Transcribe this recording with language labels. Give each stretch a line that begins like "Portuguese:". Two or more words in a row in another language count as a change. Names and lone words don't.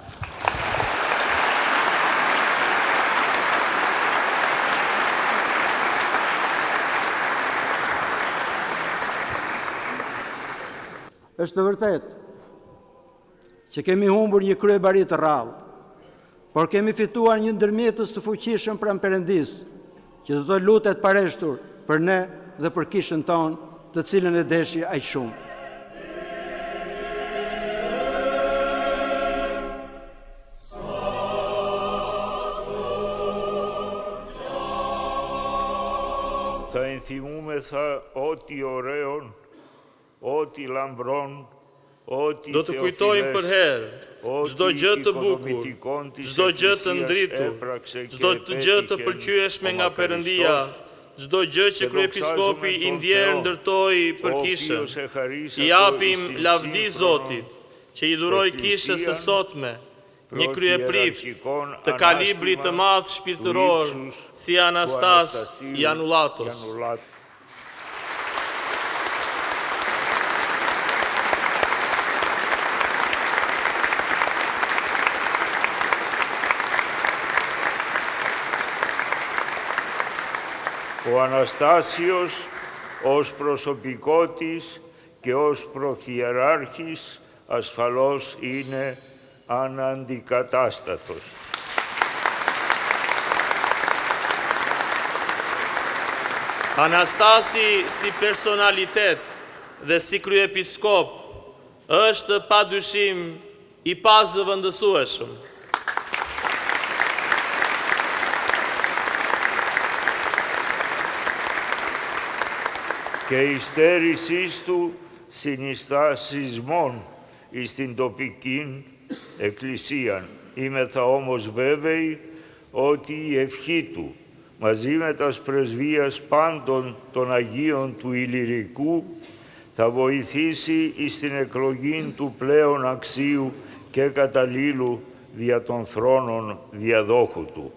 Albanian: Është të vërtet që kemi humbur një kryebari të rrallë, por kemi fituar një ndërmjetës të fuqishëm pranë Perëndis, që do të lutet pareshtur për ne dhe për kishën tonë, të cilën e deshi aq shumë.
Greek: Θα ενθυμούμεθα ό,τι ωραίον, ό,τι λαμπρόν, ό,τι
Albanian: Do të kujtojmë për herë çdo gjë të bukur, çdo gjë të ndritur, çdo gjë të pëlqyeshme nga Perëndia, çdo gjë që kryepiskopi i ndjerë ndërtoi për kishën. I japim lavdi Zotit, që i dhuroi kishës së sotme një kryeprift të kalibrit të madh shpirtëror si Anastas Janulatos.
Greek: Ο Αναστάσιος ως προσωπικότης και ως προθιεράρχης ασφαλώς είναι αναντικατάστατος.
Albanian: Anastasi si personalitet dhe si kryepiskop është padyshim I pazëvendësueshëm.
Greek: Και η στέρησής του συνιστά σεισμόν εις την τοπική εκκλησία. Είμεθα όμως βέβαιοι ότι η ευχή του μαζί με τας πρεσβείας πάντων των Αγίων του Ηλυρικού θα βοηθήσει εις την εκλογή του πλέον αξίου και καταλήλου δια των θρόνων διαδόχου του.